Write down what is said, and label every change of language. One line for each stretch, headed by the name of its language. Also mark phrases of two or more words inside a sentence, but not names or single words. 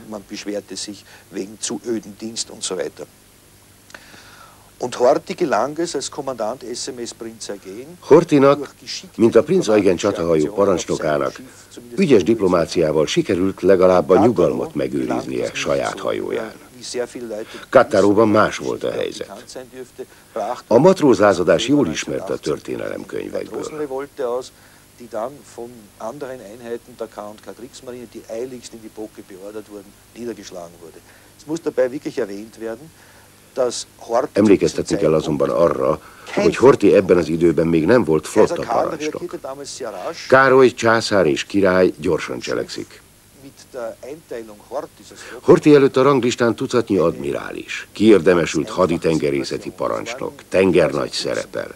Hungarian: Horthynak, mint a Prinz Eugen csatahajó parancsnokának, ügyes diplomáciával sikerült legalább a nyugalmat megőriznie saját hajóján. Kattaróban más volt a helyzet. A matrózlázadás jól ismert a történelemkönyvekből.
German: Die dann von anderen Einheiten der K&K Kriegsmarine, die eiligst in die Bocke beordert wurden, niedergeschlagen wurde. Es muss dabei wirklich erwähnt werden, dass Horthy...
Hungarian: Emlékeztetni kell azonban arra, hogy Horthy ebben az időben még nem volt flotta parancsnok. Károly császár és király gyorsan cselekszik. Horthy előtt a ranglistán tucatnyi admirális, kiérdemesült haditengerészeti parancsnok, tengernagy szerepel.